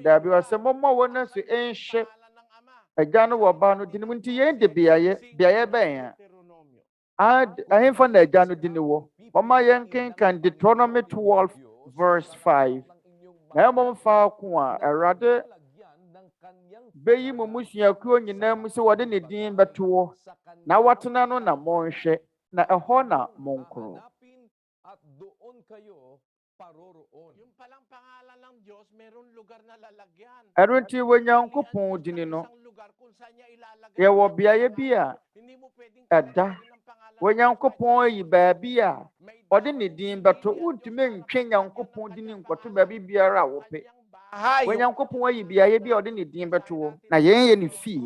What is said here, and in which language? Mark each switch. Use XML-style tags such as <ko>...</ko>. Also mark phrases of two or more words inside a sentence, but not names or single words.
<ak>Daabi ɔsɛ mommɔ wɔ n'asu enhye agya no wɔba no din mu nti yɛn de beaeɛ bɛn a ahemfa na agya no din wɔ. Ɔma yɛn kenkan Deuteronomy 12 verse 5. Na ɛmmɔ faako a Awurade bɛyi mo mmusuakuo nyinaa mu sɛ wɔde ne din bɛto hɔ na wɔtena no na monhwɛ na ɛhɔ na monkoro.</ak> <tl>At doon kayo paroroon. Yung palang pangalan ng Diyos, merong lugar na lalagyan.</tl> <ak>Ɛno nti Onyankopɔn din no yɛwɔ beaeɛ bi a ɛda. Onyankopɔn ayi baabi a ɔde ne din bɛto. Wontumi ntwe Nyankopɔn din nkɔto baabi biara a wopɛ. Onyankopɔn ayi beaeɛ bi a ɔde ne din bɛto hɔ na yɛn yɛ ne fie.</ak>